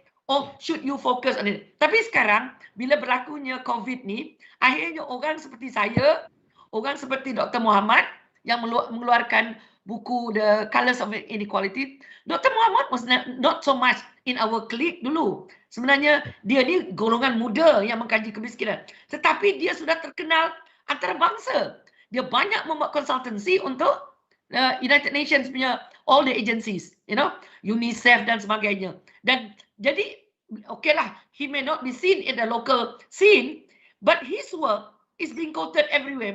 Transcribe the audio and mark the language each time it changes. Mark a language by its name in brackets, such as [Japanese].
[English] Or should you focus on it? [Malay] Tapi sekarang, bila berlakunya COVID ni, akhirnya orang seperti saya, orang seperti Dr. Muhammad yang mengeluarkan buku The Colours of Inequality. Dr. [English] Muhammad was not so much in our clique dulu. [Malay] Sebenarnya dia ni golongan muda yang mengkaji kemiskinan. Tetapi dia sudah terkenal antarabangsa. Dia banyak membuat konsultansi untuk United Nations punya [English] all the agencies, [Malay] UNICEF dan sebagainya. Dan jadi, okeylah, [English] he may not be seen in the local scene, but his work is being quoted everywhere.